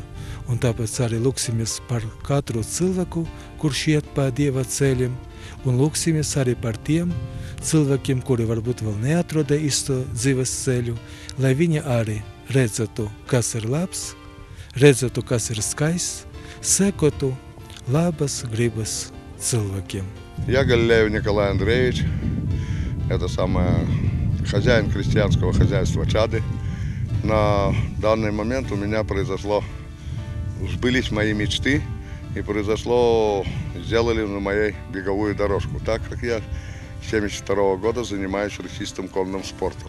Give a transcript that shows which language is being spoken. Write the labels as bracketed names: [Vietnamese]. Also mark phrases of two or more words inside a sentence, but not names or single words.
[Latvian] Un tāpēc arī lūksimies par katru cilvēku, kurš iet pa Dieva ceļiem, un lūksimies arī par tiem cilvēkiem, kuri varbūt vēl neatroda īsto dzīves ceļu, lai viņi arī redzētu, kas ir labs, redzētu, kas ir skaists, sekotu labas gribas cilvēkiem. [Russian] Я Галилеев Николай Андреевич, хозяин крестьянского хозяйства Чады. На данный момент у меня сбылись мои мечты и сделали на моей беговую дорожку, так как я с 1972 года занимаюсь рысистым конным спортом.